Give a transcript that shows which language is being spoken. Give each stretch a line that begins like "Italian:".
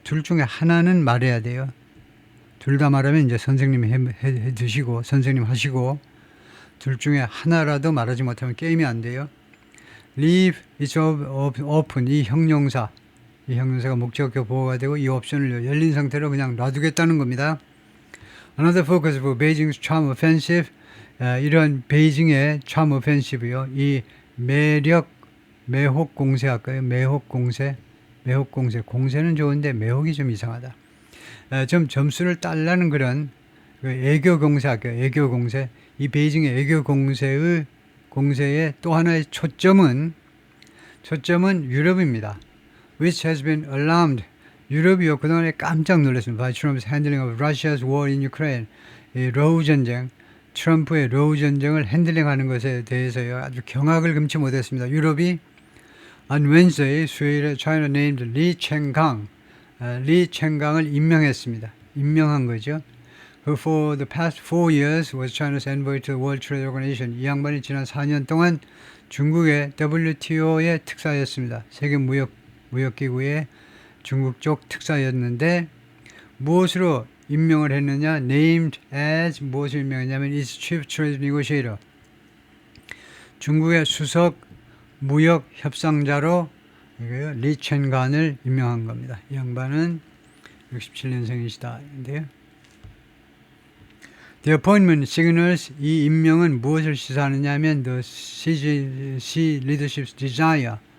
Korean: 둘 중에 하나는 말해야 돼요. 둘 다 말하면 이제 선생님이 해 드시고 선생님 하시고 둘 중에 하나라도 말하지 못하면 게임이 안 돼요.
English: Leave is open.
Korean: 이 형용사가 목적격 보호가 되고 이 옵션을 열린 상태로 그냥 놔두겠다는 겁니다.
English: Another focus for Beijing's charm offensive.
Korean: 이런 베이징의
English: charm offensive
Korean: 요. 이 매혹 공세 할까요? 매혹 공세. 공세는 좋은데 매혹이 좀 이상하다. 좀 점수를 딸라는 그런 애교 공세 할까요? 애교 공세. 이 베이징의 애교 공세의 또 하나의 초점은 유럽입니다.
English: Which has been alarmed.
Korean: 유럽이요 그동안에 깜짝 놀랐습니다.
English: By Trump's handling of Russia's war in Ukraine.
Korean: 이 러우 전쟁, 트럼프의 러우 전쟁을 핸들링하는 것에 대해서요 아주 경악을 금치 못했습니다. 유럽이
English: On Wednesday,
Korean: 수요일에
English: China named Li Chenggang,
Korean: 리 챙강을 임명했습니다. 임명한 거죠.
English: Who for the past 4 years was China's envoy to the World Trade Organization.
Korean: 이 양반이 지난 4년 동안 중국의 WTO의 특사였습니다. 세계무역기구의 중국 쪽 특사였는데 무엇으로 임명을 했느냐?
English: Named as
Korean: 무엇을 임명했냐면
English: its chief trade negotiator.
Korean: 중국의 수석 무역 협상자로 리 첸간을 임명한 겁니다. 이 양반은 67년생이시다. 인데요.
English: The appointment signals
Korean: 이 임명은 무엇을 시사하느냐 하면
English: the CG leadership's desire